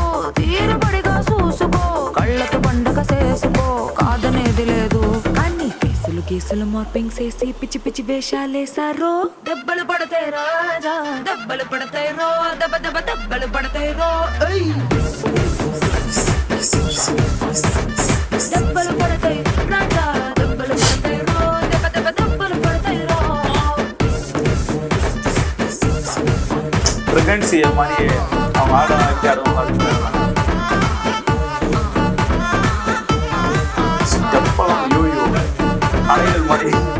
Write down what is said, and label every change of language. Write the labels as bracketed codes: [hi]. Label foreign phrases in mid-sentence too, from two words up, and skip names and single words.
[te] తీరుబడిగా చూసుకో కళ్ళతో పండగ చేసుకో కాదనేది లేదు కానీ కేసులు మార్పింగ్ చేసి పిచ్చి పిచ్చి వేషాలేసారో దెబ్బలు పడతాయి రాజా దెబ్బలు పడతాయి రో దెబ్బ దెబ్బ దెబ్బలు పడతాయి రో దెబ్బలు పడతాయి రాజా దెబ్బలు పడతాయి రో దెబ్బ దెబ్బ దెబ్బలు పడతాయి రో [ta] பிரெக்னன்சி மாதிரி அவங்க ஆட ஆடுவாங்க. ஸ்டெப்பெல்லாம் யோயோ அலைகள் மாதிரி.